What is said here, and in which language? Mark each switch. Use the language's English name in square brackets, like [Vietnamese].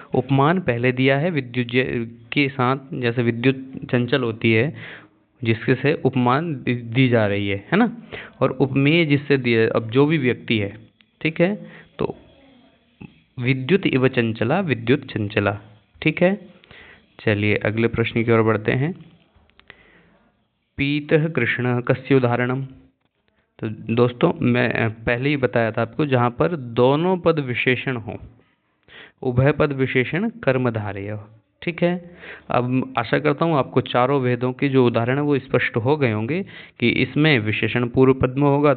[Hindi] उपमान पहले दिया है विद्युत के साथ, जैसे विद्युत चंचल होती है जिसके से उपमान दी जा रही है ना, और उपमेय जिससे दिया, अब जो भी व्यक्ति है, ठीक है, तो [Sanskrit] विद्युत इव चंचला, [Hindi] विद्युत चंचला, ठीक है। चलिए अगले प्रश्न की ओर बढ़ते हैं। [Sanskrit] पीतः कृष्ण कस्य उदाहरणम? [Hindi] तो दोस्तों मैं पहले ही बताया था आपको, जहाँ पर दोनों पद विशेषण हो, उभय पद विशेषण कर्मधारय, ठीक है। अब आशा करता हूँ आपको चारों वेदों के जो उदाहरण है वो स्पष्ट हो गए होंगे कि इसमें विशेषण पूर्व पद में होगा।